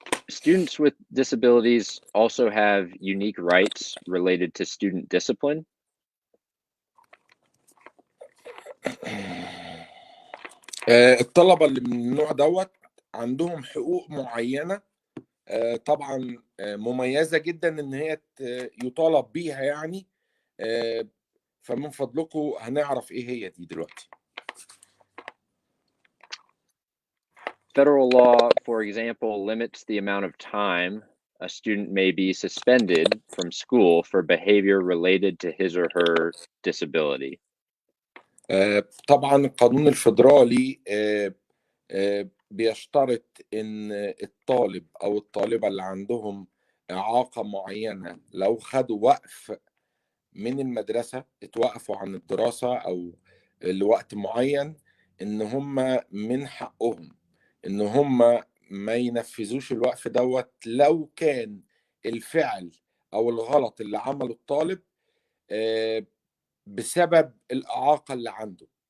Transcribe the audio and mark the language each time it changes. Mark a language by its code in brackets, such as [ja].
[en] Students with disabilities also have unique rights related to student discipline. [ar] الطلبة اللي من النوع دوت عندهم حقوق معينة طبعا مميزة جدا ان هي يطالب بيها يعني. فمن فضلكم هنعرف ايه هي دي دلوقتي. [en] Federal law, for example, limits the amount of time a student may be suspended from school for behavior related to his or her disability. [ar] طبعا القانون الفيدرالي بيشترط ان الطالب او الطالبة اللي عندهم إعاقة معينة لو خدوا وقف من المدرسة، اتوقفوا عن الدراسة او لوقت معين، ان هم من حقهم ان هم ما ينفذوش الوقف دوت لو كان الفعل او الغلط اللي عمله الطالب بسبب الإعاقة اللي عنده.